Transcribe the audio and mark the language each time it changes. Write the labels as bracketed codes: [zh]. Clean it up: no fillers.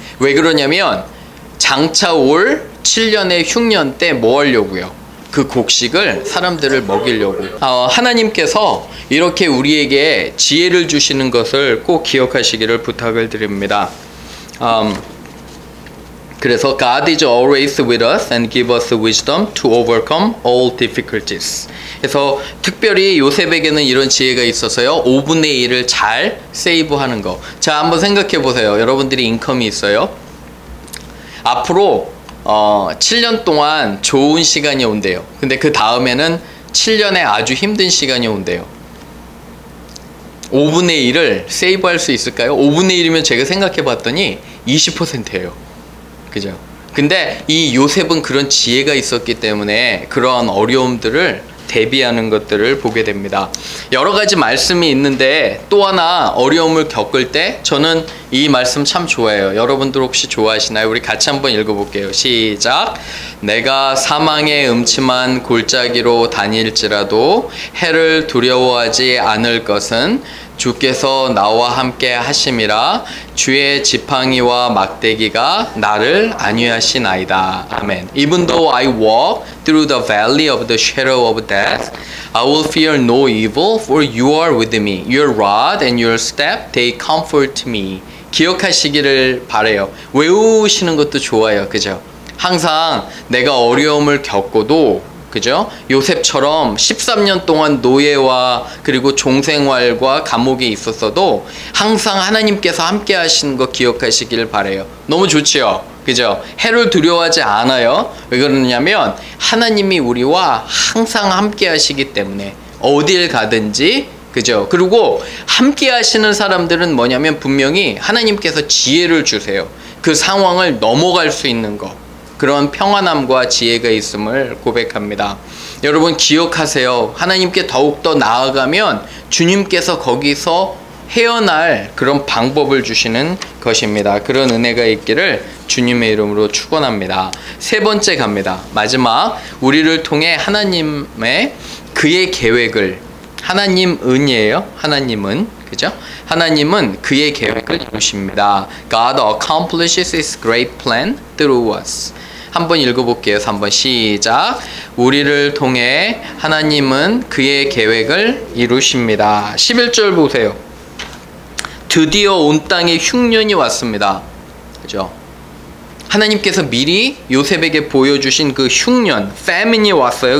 [ko] 왜 그러냐면 장차 올 7년의 흉년 때 뭐 하려고요? 그 곡식을 사람들을 먹이려고. 하나님께서 이렇게 우리에게 지혜를 주시는 것을 꼭 기억하시기를 부탁을 드립니다. [en] 그래서 God is always with us and give us wisdom to overcome all difficulties. [ko] 그래서 특별히 요셉에게는 이런 지혜가 있어서요. 5분의 1을 잘 세이브하는 거. 자, 한번 생각해 보세요. 여러분들이 인컴이 있어요. 앞으로 7년 동안 좋은 시간이 온대요. 근데 그 다음에는 7년에 아주 힘든 시간이 온대요. 5분의 1을 세이브할 수 있을까요? 5분의 1이면 제가 생각해 봤더니 20%예요. 그죠? 근데 이 요셉은 그런 지혜가 있었기 때문에 그런 어려움들을 대비하는 것들을 보게 됩니다. 여러 가지 말씀이 있는데 또 하나 어려움을 겪을 때 저는 이 말씀 참 좋아해요. 여러분들 혹시 좋아하시나요? 우리 같이 한번 읽어볼게요. 시작. 내가 사망의 음침한 골짜기로 다닐지라도 해를 두려워하지 않을 것은 주께서 나와 함께 하심이라. 주의 지팡이와 막대기가 나를 안위하시나이다. 아멘. [en] Even though I walk through the valley of the shadow of death, I will fear no evil, for you are with me. Your rod and your staff, they comfort me. [ko] 기억하시기를 바래요. 외우시는 것도 좋아요. 그죠? 항상 내가 어려움을 겪고도, 그죠? 요셉처럼 13년 동안 노예와 그리고 종생활과 감옥에 있었어도 항상 하나님께서 함께 하시는 거 기억하시길 바래요. 너무 좋지요? 그죠? 해를 두려워하지 않아요. 왜 그러냐면 하나님이 우리와 항상 함께 하시기 때문에 어딜 가든지, 그죠? 그리고 함께 하시는 사람들은 뭐냐면 분명히 하나님께서 지혜를 주세요. 그 상황을 넘어갈 수 있는 거. 그런 평안함과 지혜가 있음을 고백합니다. 여러분 기억하세요. 하나님께 더욱더 나아가면 주님께서 거기서 헤어날 그런 방법을 주시는 것입니다. 그런 은혜가 있기를 주님의 이름으로 축원합니다. 세 번째 갑니다. 마지막, 우리를 통해 하나님의 그의 계획을, 하나님 은이에요. 하나님은, 그죠? 하나님은 그의 계획을 이루십니다. [en] God accomplishes His great plan through us. [ko] 한번 읽어볼게요. 3번 시작. 우리를 통해 하나님은 그의 계획을 이루십니다. 11절 보세요. 드디어 온 땅에 흉년이 왔습니다. 그죠? 하나님께서 미리 요셉에게 보여주신 그 흉년, 패민이 왔어요.